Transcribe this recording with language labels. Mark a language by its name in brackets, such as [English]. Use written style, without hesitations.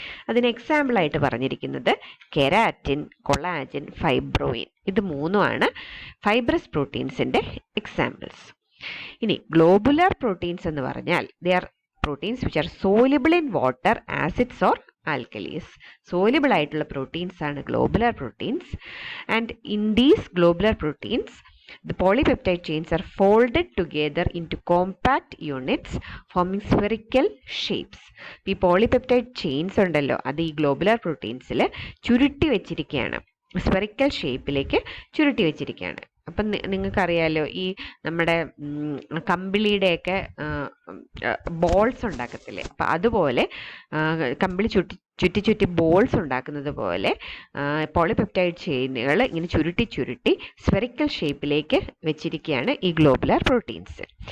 [Malayalam] അതിന് എക്സാമ്പിളായിട്ട് പറഞ്ഞിരിക്കുന്നത് keratin, collagen, ഫൈബ്രോയിൻ. ഇത് മൂന്നുമാണ് ഫൈബ്രസ് പ്രോട്ടീൻസിൻ്റെ എക്സാമ്പിൾസ്. ഇനി ഗ്ലോബുലാർ പ്രോട്ടീൻസ് എന്ന് പറഞ്ഞാൽ [English] They are proteins which are soluble in water, acids or alkalis. [Malayalam] Soluble ആയിട്ടുള്ള പ്രോട്ടീൻസ് ആണ് globular proteins. [English] And in these globular proteins the polypeptide chains are folded together into compact units forming spherical shapes. [Malayalam] ഈ polypeptide chains ഉണ്ടല്ലോ, അത് ഈ globular പ്രോട്ടീൻസിൽ ചുരുട്ടി വെച്ചിരിക്കുകയാണ്, spherical ഷേപ്പിലേക്ക് ചുരുട്ടി വെച്ചിരിക്കുകയാണ്. അപ്പം നിങ്ങൾക്കറിയാലോ ഈ നമ്മുടെ കമ്പിളിയുടെയൊക്കെ ബോൾസ് ഉണ്ടാക്കത്തില്ലേ, അപ്പം അതുപോലെ കമ്പിളി ചുറ്റി ചുറ്റി ബോൾസ് ഉണ്ടാക്കുന്നത് പോലെ പോളിപെപ്റ്റൈഡ് ചെയിനുകൾ ഇങ്ങനെ ചുരുട്ടി ചുരുട്ടി സ്ഫെറിക്കൽ ഷേപ്പിലേക്ക് വെച്ചിരിക്കുകയാണ് ഈ ഗ്ലോബുലാർ പ്രോട്ടീൻസ്.